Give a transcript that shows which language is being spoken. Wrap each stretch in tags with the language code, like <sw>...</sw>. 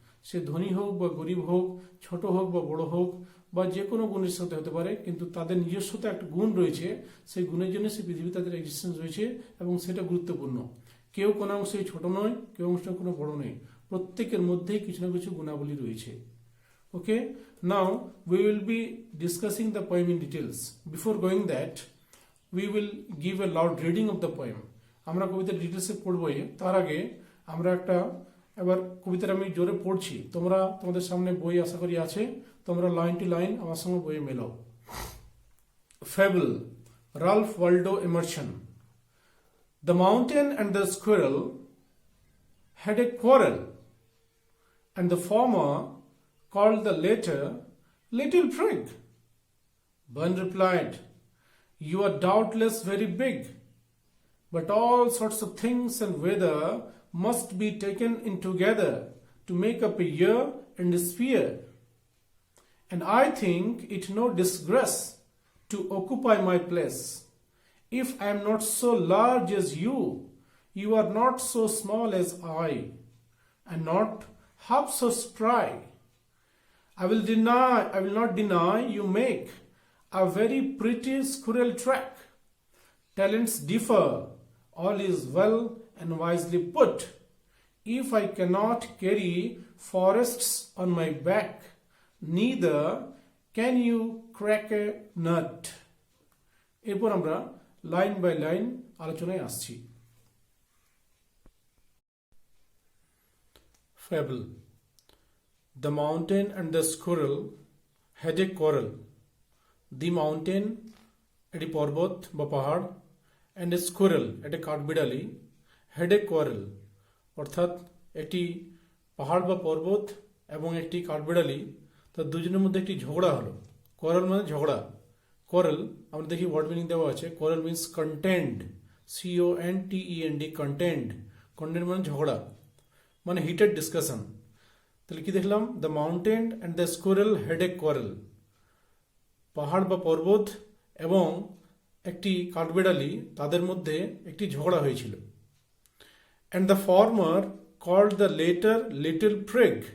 <bn>সে ধনী হোক বা গরিব হোক, ছোট হোক বা বড় হোক, বা যে কোনো গুণের সাথে হতে পারে, কিন্তু তাদের নিজস্বতা একটা গুণ রয়েছে, সেই গুণের জন্য সেই পৃথিবী তাদের এক্সিস্টেন্স রয়েছে এবং সেটা গুরুত্বপূর্ণ। কেউ কোনো অংশে ছোট নয়, কেউ অংশে কোনো বড় নয়, প্রত্যেকের মধ্যেই কিছু না কিছু গুণাবলী রয়েছে।</bn> <en>Okay, now we will be discussing the poem in details. Before going that, we will give a loud reading of the poem.</en> <bn>আমরা কবিতার ডিটেলসে পড়বই, তার আগে আমরা একটা, এবার কবিতার আমি জোরে পড়ছি, তোমরা তোমাদের সামনে বই আশা করি আছে, তোমরা লাইন টু লাইন আমার সঙ্গে বইয়ে মেলাও।</bn> <en>Fable, Ralph Waldo Emerson. The mountain and the squirrel had a quarrel, and the former called the latter little prig. One replied, "You are doubtless very big, but all sorts of things and weather must be taken in together to make up a year and a sphere. And I think it no disgrace to occupy my place. If I am not so large as you, you are not so small as I, and not half so spry. I will not deny you make a very pretty squirrel track. Talents differ, all is well and wisely put. If I cannot carry forests on my back, neither can you crack a nut."</en> <bn>এরপর আমরা line by line আলোচনায় আসছি।</bn> <en>Fable. The mountain and the squirrel had a quarrel. The mountain,</en> <bn>এটি পর্বত বা পাহাড়,</bn> <en>and a squirrel,</en> <bn>এটি কাঠবিড়ালি,</bn> <en>had a quarrel,</en> <bn>অর্থাৎ একটি পাহাড় বা পর্বত এবং একটি কাঠবিড়ালি, তার দুজনের মধ্যে একটি ঝগড়া হলো। quarrel মানে ঝগড়া। quarrel আমরা দেখি ওয়ার্ড মিনিং দেওয়া আছে।</bn> <en>quarrel means contend, CONTEND, contend, contend</en> <bn>মানে ঝগড়া, মানে</bn> <en>Heated discussion.</en> <bn>তাহলে কি দেখলাম?</bn> <en>the mountain and the squirrel had a quarrel,</en> <bn>পাহাড় বা পর্বত এবং একটি কাঠবিড়ালি, তাদের মধ্যে একটি ঝগড়া হয়েছিল।</bn> <en>And the former called the latter little prig.</en>